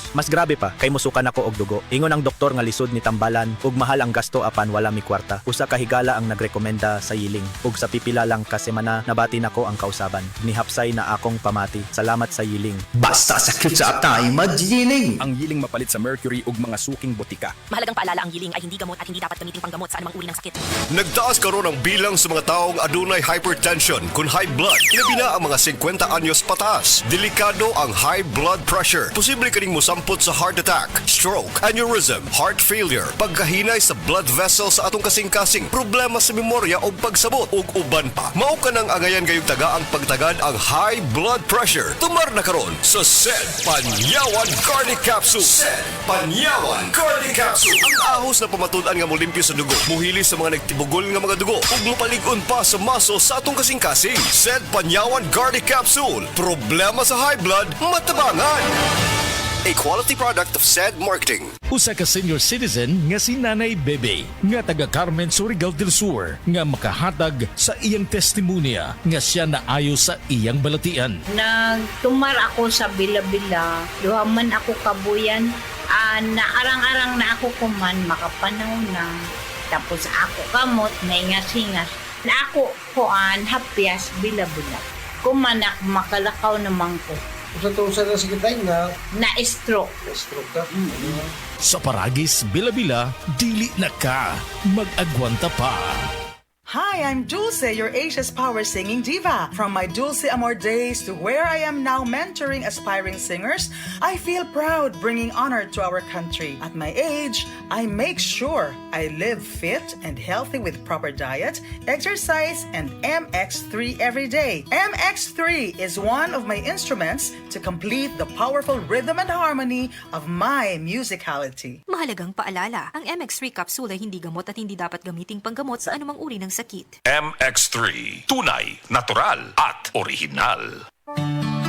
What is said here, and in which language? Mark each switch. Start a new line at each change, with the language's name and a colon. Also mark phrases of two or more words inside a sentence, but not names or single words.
Cebuano: Mas grabe pa, kay musukan ako og dugo. Ingon ang doktor nga lisod ni tambalan ug mahal ang gasto apan wala mi kwarta. Usa ka higala ang nagrekomenda sa yiling. Ug sa pipila lang ka semana nabati nako ang kausaban. Nihapsay na akong pamati. Salamat sa yiling. Basta sakit sa atay, magining. Ang yiling mapalit sa mercury ug mga suking botika.
Filipino: Mahalagang paalala, ang giling ay hindi gamot at hindi dapat gamitin panggamot sa anumang uri ng sakit.
Cebuano: Nagtaas karon ang bilang sa mga taong adunay hypertension kun
English: high blood.
Cebuano: Ilabi na ang mga 50 anyos pataas. Delikado ang
English: high blood pressure.
Cebuano: Posible kaning mosampot sa
English: heart attack, stroke, aneurysm, heart failure,
Cebuano: pagkahinay sa
English: blood vessels
Cebuano: sa atong kasing-kasing, problema sa memorya o pagsabot ug uban pa. Mao ka nang angayan kayong taga ang pagtagad ang
English: high blood pressure.
Cebuano: Tumar na karon sa SED Panyawan Cardiac Capsule. SED Panyawan Cardiac Capsule. Ang ahos na pamatud-an nga molimpyo sa dugo, muhili sa mga nagtibugol nga mga dugo, ug mupalig-on pa sa maso sa atong kasing-kasing. SED Panyawan Cardiac Capsule. Problema sa
English: high blood,
Cebuano: matabangan.
English: A quality product of SED Marketing.
Cebuano: Usa ka senior citizen nga si Nanay Bebe nga taga Carmen Surigao del Sur nga makahatag sa iyang testimonya nga siya naayo sa iyang balatian. Nagtumar ako sa Bila-Bila, duhaman ako kabuyan, naarang-arang na ako kuman, makapanaw na. Tapos ako kamot, naingas-ingas. Na ako kuan, hapyas, Bila-Bila. Kumanak, makalakaw naman ko. Sa na sa kitay nga Na-stroke. stroke ka. Sa Paragis, Bila-Bila, dili na ka, mag-agwanta pa.
English: Hi, I'm Dulce, your Asia's Power Singing Diva. From my Dulce Amor days to where I am now mentoring aspiring singers, I feel proud bringing honor to our country. At my age, I make sure I live fit and healthy with proper diet, exercise, and MX3 every day. MX3 is one of my instruments to complete the powerful rhythm and harmony of my musicality.
Filipino: Mahalagang paalala, ang MX3 capsule ay hindi gamot at hindi dapat gamiting panggamot sa anumang uri ng sakit. MX3. Tunay, natural at original.